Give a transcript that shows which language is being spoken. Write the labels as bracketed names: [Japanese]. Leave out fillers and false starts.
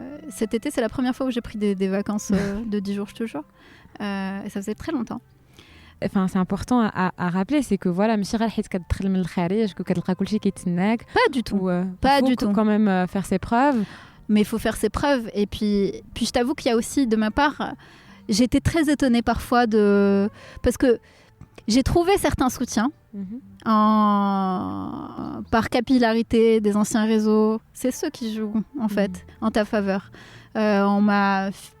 [French] Cet été, c'est la première fois où j'ai pris des vacances de 10 jours, je te jure. Et ça faisait très longtemps. Enfin, c'est important à rappeler, c'est que voilà, [Arabic] ماشي غير حيت كتدخل من الخارج كتلقى كلشي كيتسناك. [French] Pas du tout. Pas du tout. Il faut quand même faire ses preuves. Mais il faut faire ses preuves. Et puis je t'avoue qu'il y a aussi, de ma part, j'ai été très étonnée parfois parce que j'ai trouvé certains soutiens par capillarité des anciens réseaux. C'est ceux qui jouent, en fait, en ta faveur. On m'a